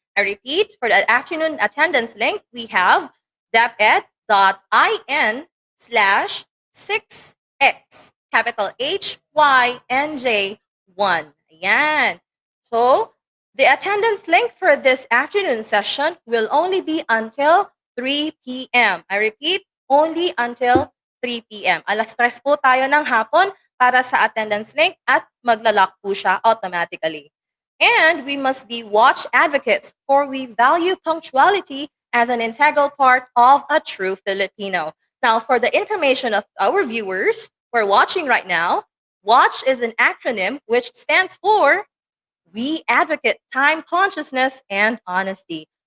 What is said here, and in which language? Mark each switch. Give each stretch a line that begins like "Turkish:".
English: I repeat, for the afternoon attendance link, we have deped.in/6x. Capital HYNJ 1. Ayan. So, the attendance link for this afternoon session will only be until 3 p.m. I repeat, only until 3 p.m.
Filipino: Alas 3 po tayo ng hapon para sa attendance link at maglalak po siya automatically.
English: And we must be watch advocates, for we value punctuality as an integral part of a true Filipino. Now, for the information of our viewers who are watching right now, WATCH is an acronym which stands for We Advocate Time Consciousness and Honesty.